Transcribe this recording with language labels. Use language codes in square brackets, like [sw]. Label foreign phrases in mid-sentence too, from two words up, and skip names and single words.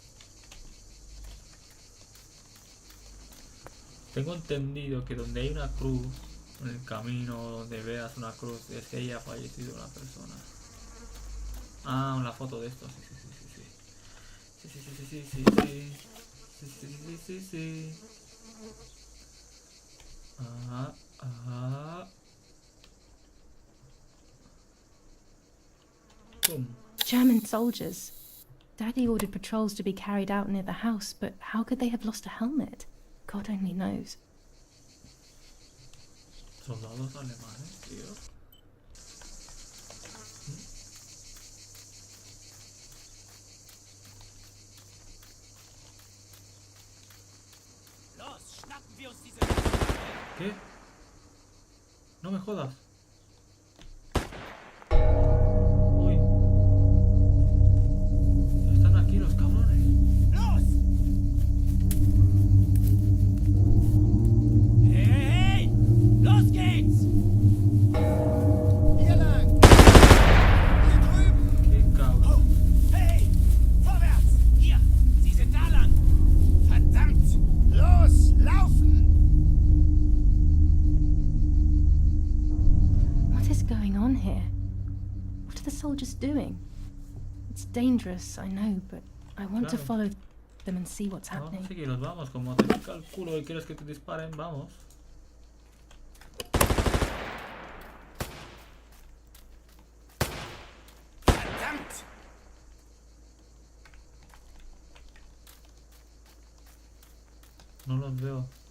[es] Tengo entendido que donde hay una cruz en el camino, donde veas una cruz, es que haya fallecido una persona. Ah, una foto de esto, sí. Sí. Boom. [en] German soldiers. Daddy ordered patrols to be carried out near the house, but how could they have lost a helmet? God only knows. [es] Soldados alemanes, tío. ¿Qué? No me jodas. Uy. Están aquí los cabrones. [de] Los! Hey! Los geht's! Hier lang! Hier drüben! [es] Qué cabrón. [de] Hey! Vorwärts! Hier! Sie sind da lang! Verdammt! Los! Laufen! [en] What is going on here? What are the soldiers doing? It's dangerous, I know, but I want to [es] Claro. [en] follow them and see what's [es] Vamos a [en] happening. [es] seguirlos, vamos. Como te pica el culo y quieres que te disparen, vamos. [de] Verdammt! [es] No los veo.